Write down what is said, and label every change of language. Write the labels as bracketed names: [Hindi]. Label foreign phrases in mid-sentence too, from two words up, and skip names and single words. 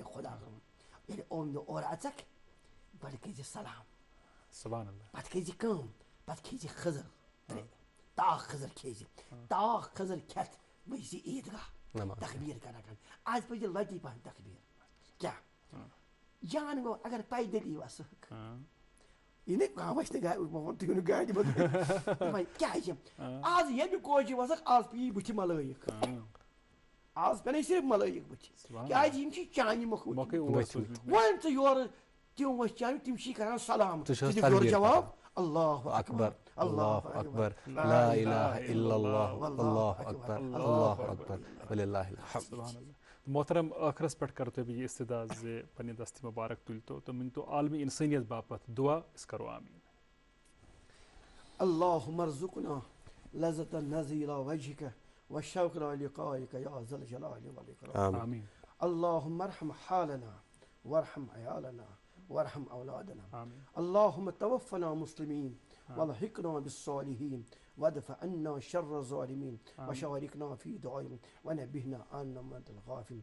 [Kashmiri] خۄدا صٲبُن ییٚلہِ اوٚن دۄہ اورٕ اژکھ گۄڈٕ کٔرزِ سلام پتہٕ کٔرزِ کٲم پتہٕ کھیٚیہِ خٔزٕر تاخ خٔزٕر کھیٚیہِ تاخ خٔزٕر کھٮ۪تھ ؤسۍ زِ عیٖدگاہ تقبیٖر کران آز پَزِ لۄتی پہن تقبیٖر کیٛاہ جان گوٚو اگر پیدٔلی وَسہٕ یہِ نہٕ کانٛہہ وَسہِ نہٕ تُہۍ ؤنِو گاڑِ منٛز کیٛازِ آز ییٚمہِ کوچہِ وَسکھ آز پیٚیی بٕتھِ ملٲیِک آز پٮ۪نَے صرف ملٲیِک بٕتھِ کیٛازِ یِم چھِ چانہِ مۄکھٕ وۄنۍ ژٕ یورٕ تِم ؤسۍ چانہِ تِم چھِی کران سلام یورٕ جواب [Arabic] اللہ اکبر اللہ اکبر لا الہ الا اللہ واللہ اکبر اللہ اکبر وللہ الحمد. [Kashmiri] محترم ٲخرس پٮ۪ٹھ کرو تۄہہِ بہٕ یہِ استِدا زِ پننہِ دستہِ مُبارک تُلۍ تو تہٕ مٲنۍ تو عالمی اِنسٲنیت باپتھ دُعا أسۍ کرو آمیٖن. [Arabic] اللهم ارزقنا لذة النظر إلى وجهك والشوق إلى لقائك يا ذا الجلال والإكرام. آمين. اللهم ارحم حالنا وارحم عيالنا وارحم أولادنا. آمين. اللهم توفنا مسلمين والحقنا بالصالحين وادفع عنا شر الظالمين وشاركنا في دعائهم ونبهنا عن من الغافل.